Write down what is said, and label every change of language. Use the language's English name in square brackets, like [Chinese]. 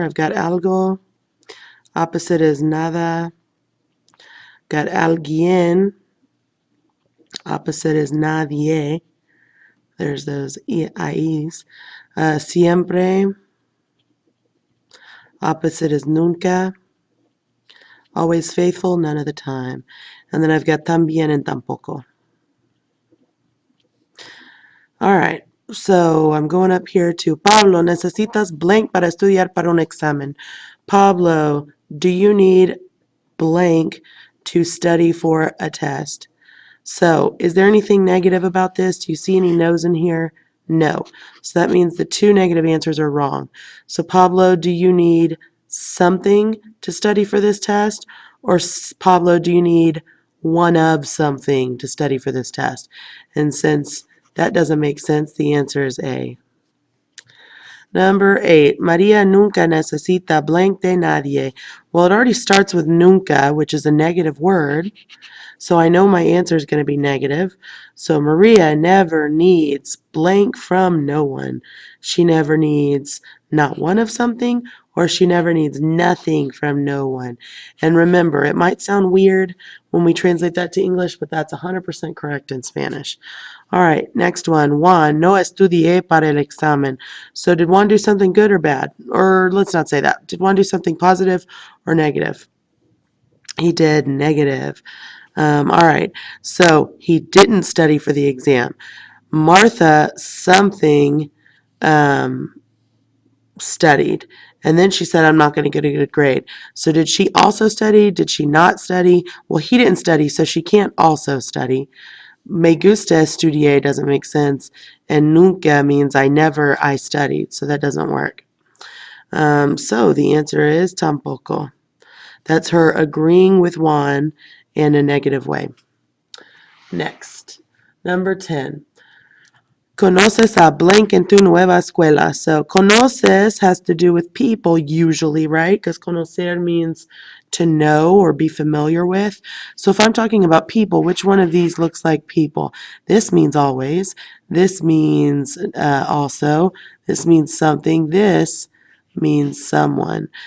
[English] I've got algo, opposite is nada, got alguien, opposite is nadie. There's those IEs. Siempre, opposite is nunca. Always faithful, none of the time. And then I've got también and tampoco. All right, so I'm going up here to Pablo. [Spanish] Necesitas blank para estudiar para un examen. [English] Pablo, do you need blank to study for a test? So, is there anything negative about this? Do you see any no's in here? No. So that means the two negative answers are wrong. So, Pablo, do you need something to study for this test? Or, Pablo, do you need one of something to study for this test? And since that doesn't make sense, the answer is A. Number 8, [Spanish] María nunca necesita blank de nadie. [English] Well, it already starts with nunca, which is a negative word. So I know my answer is going to be negative. So Maria never needs blank from no one. She never needs not one of something, or she never needs nothing from no one. And remember, it might sound weird when we translate that to English, but that's 100% correct in Spanish. All right, next one. [Spanish] Juan, no estudié para el examen. [English] So did Juan do something good or bad? Or let's not say that. Did Juan do something positive or negative? He did negative. All right, so he didn't study for the exam. Martha something studied, and then she said, I'm not going to get a good grade. So did she also study? Did she not study? Well, he didn't study, so she can't also study. [Spanish] Me gusta estudiar [English] doesn't make sense, and nunca means I studied, so that doesn't work. So the answer is tampoco. That's her agreeing with Juan in a negative way. Next, number 10. [Spanish] Conoces a blank en tu nueva escuela. [English] So conoces has to do with people usually, right? Because conocer means to know or be familiar with. So if I'm talking about people, which one of these looks like people? This means always. This means also. This means something. This means someone.